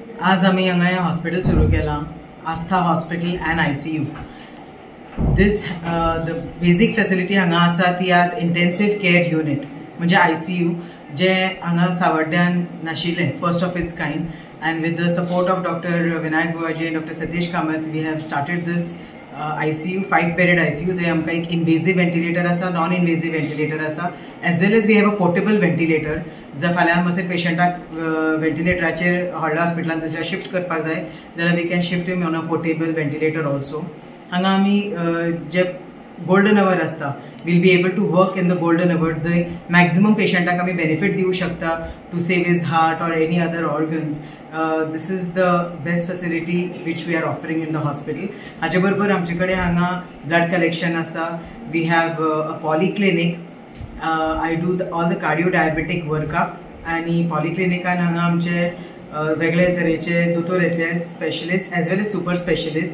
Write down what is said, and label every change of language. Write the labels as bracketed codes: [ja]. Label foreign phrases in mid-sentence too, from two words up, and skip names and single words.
[kok] आज आम्ही हांगा हॉस्पिटल सुरू केला, आस्था हॉस्पिटल एंड ICU. [en] this the basic facility [kok] हांगा आसा ती आज [en] intensive care unit [kok] म्हणजे ICU जे हांगा सावड्ड्यान नाशिल्लें, [en] first of its kind. And with the support of Dr. Vinayak Buaji and Dr. Satish Kamath, we have started this ICU, 5-bedded ICU. [kok] जे आमकां एक [en] invasive ventilator [kok] आसा, [en] non invasive ventilator [kok] आसा, [en] as well as we have a portable ventilator. [kok] जर फाल्यां मातशें पेशंटाक वेंटिलेटराचेर व्हडल्या हॉस्पिटलान दुसऱ्या शिफ्ट करपाक जाय जाल्यार [en] we can shift him on a portable ventilator also. [kok] हांगा आमी जे [en] golden hour आसता, will be able to work in the golden hour, [kok] जंय मॅक्झिमम पेशंटाक आमी बेनिफीट दिवं शकता [en] to save his heart or any other organs. this is the best facility which we are offering in the hospital. [kok] हाचे बरोबर आमचे कडेन हांगा [en] blood collection [kok] आसा, [en] we have a polyclinic. I do all the cardio diabetic workup [kok] आनी पॉलिक्लिनिकान हांगा आमचे वेगळे तरेचे दोतोर येतले, [en] specialist as well as super specialist.